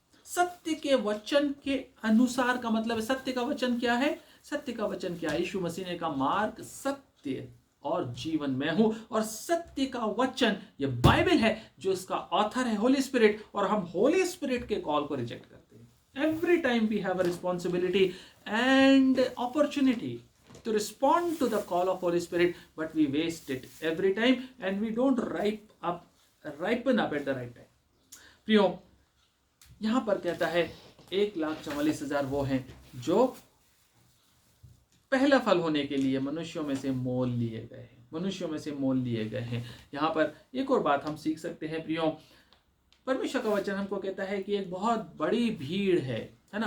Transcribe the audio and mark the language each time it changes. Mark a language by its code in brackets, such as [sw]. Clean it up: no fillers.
[hi] सत्य के वचन के अनुसार का मतलब है, सत्य का वचन क्या है? सत्य का वचन क्या है? यीशु मसीह ने कहा, मार्ग, सत्य और जीवन मैं हूं। और सत्य का वचन ये बाइबल है, जो इसका ऑथर है होली स्पिरिट, और हम होली स्पिरिट के कॉल को रिजेक्ट करते हैं। [en] Every time we have a responsibility and opportunity to respond to the call of Holy Spirit, but we waste it every time and we don't ripen up at the right time. [hi] प्रियो, यहां पर कहता है 1,44,000 वो हैं जो पहला फल होने के लिए मनुष्यों में से मोल लिए गए हैं। यहां पर एक और बात हम सीख सकते हैं प्रियो, परमेश्वर का वचन हमको कहता है कि एक बहुत बड़ी भीड़ है ना।